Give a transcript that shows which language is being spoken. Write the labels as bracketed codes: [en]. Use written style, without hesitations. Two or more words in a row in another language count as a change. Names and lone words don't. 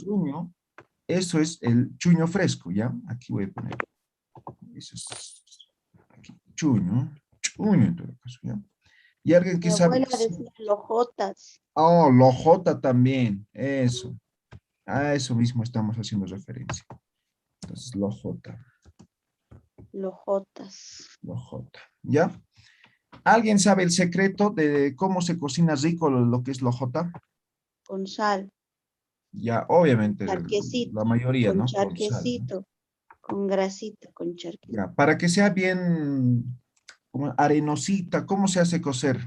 [es] chuño, eso es el chuño fresco, ¿ya? Aquí voy a poner, eso es, aquí, chuño, chuño en todo caso, ¿ya? ¿Y alguien que Mi sabe? abuela decía lojotas. Oh, lojota también, eso. A eso mismo estamos haciendo referencia. Entonces, lojota, Lojotas. lojota. ¿Ya? ¿Alguien sabe el secreto de cómo se cocina rico lo que es lojota? Con sal. Ya, obviamente, Charquecito. la mayoría, Con ¿no? Con sal, ¿no? charquecito. Con grasita. Con charquecito. Ya, para que sea bien como arenosita, ¿cómo se hace cocer?